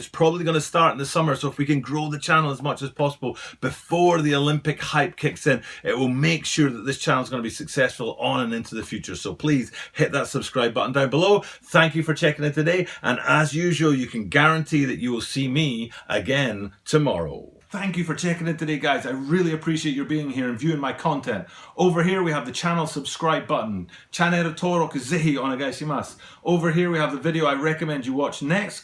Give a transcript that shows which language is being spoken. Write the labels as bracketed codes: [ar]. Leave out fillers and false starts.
[en] It's probably going to start in the summer, so if we can grow the channel as much as possible before the Olympic hype kicks in, it will make sure that this channel is going to be successful on and into the future. So please hit that subscribe button down below. Thank you for checking in today, and as usual, you can guarantee that you will see me again tomorrow. Thank you for checking in today, guys. I really appreciate your being here and viewing my content. Over here we have the channel subscribe button. [ja] Channel登録ぜひお願いします. [en] Over here we have the video I recommend you watch next.